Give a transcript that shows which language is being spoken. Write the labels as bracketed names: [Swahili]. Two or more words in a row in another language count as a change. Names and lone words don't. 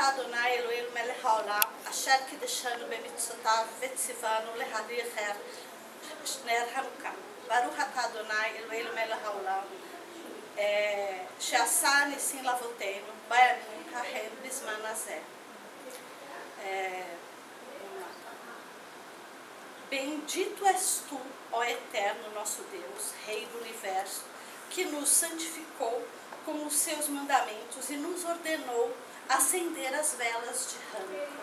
[Hebrew] אדוני אלוהינו מלך העולם, אשר קידשנו במצוותיו וציוונו להריר נר חנוכה. ברוך אתה אדוני אלוהינו מלך העולם, שעשה ניסים לאבותינו, בימים ההם בזמן הזה. [Portuguese] Bendito és tu, ó Eterno nosso Deus, Rei do Universo, que nos santificou com os seus mandamentos e nos ordenou acender as velas de Hanukkah.